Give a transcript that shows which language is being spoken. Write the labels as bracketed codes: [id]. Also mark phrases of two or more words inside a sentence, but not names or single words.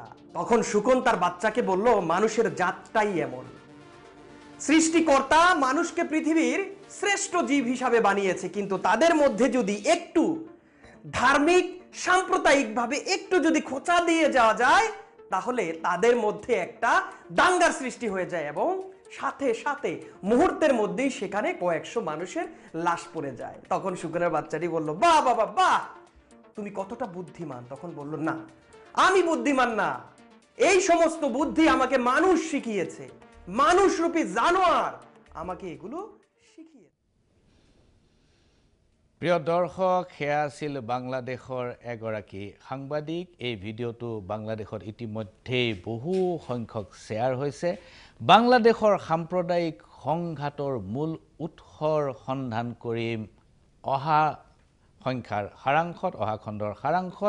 [bn] তখন শুকুন তার বাচ্চাকে বলল, মানুষের জাতটাই এমন, সৃষ্টিকর্তা মানুষকে পৃথিবীর শ্রেষ্ঠ জীব হিসাবে বানিয়েছে, কিন্তু তাদের মধ্যে যদি একটু ধার্মিক সাম্প্রদায়িকভাবে একটু যদি খোঁচা দিয়ে যাওয়া যায়, তাহলে তাদের মধ্যে একটা দাঙ্গার সৃষ্টি হয়ে যায়, এবং সাথে সাথে মুহূর্তের মধ্যেই সেখানে কয়েকশো মানুষের লাশ পড়ে যায়। তখন শুকুরের বাচ্চাটি বলল, বাহ বাবা বাহ, তুমি কতটা বুদ্ধিমান। তখন বলল, না, আমি বুদ্ধিমান না, এই সমস্ত বুদ্ধি আমাকে মানুষ শিখিয়েছে, মানুষরূপী জানোয়ার আমাকে এগুলো শিখিয়েছে। [as] প্ৰিয় দৰ্শক, সেয়া আছিল বাংলাদেশৰ এগৰাকী সাংবাদিক। এই ভিডিঅ'টো বাংলাদেশত ইতিমধ্যেই বহু সংখ্যক শ্বেয়াৰ হৈছে। বাংলাদেশৰ সাম্প্ৰদায়িক সংঘাতৰ মূল উৎসৰ সন্ধান কৰিম অহা সংখ্যাৰ সাৰাংশত, অহা খণ্ডৰ সাৰাংশত।